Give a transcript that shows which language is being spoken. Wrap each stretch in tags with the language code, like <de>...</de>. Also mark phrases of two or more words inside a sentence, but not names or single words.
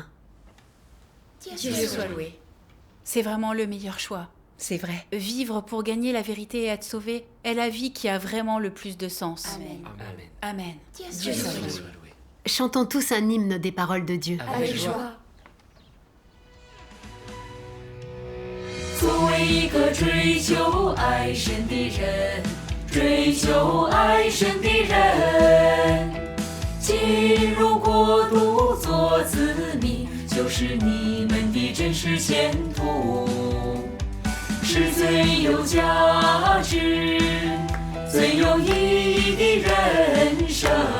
<fr>Dieu soit loué. C'est vraiment le meilleur choix. C'est vrai. Vivre pour gagner la vérité et être sauvé est la vie qui a vraiment le plus de sens. Amen. Amen. Amen. Dieu soit loué. Chantons tous un hymne des paroles de Dieu. Avec joie.</fr> <zh>作为一个追求爱神的人，追求爱神的人，进入国度做子民，就是你们的真实前途，是最有价值、最有意义的人生。</zh>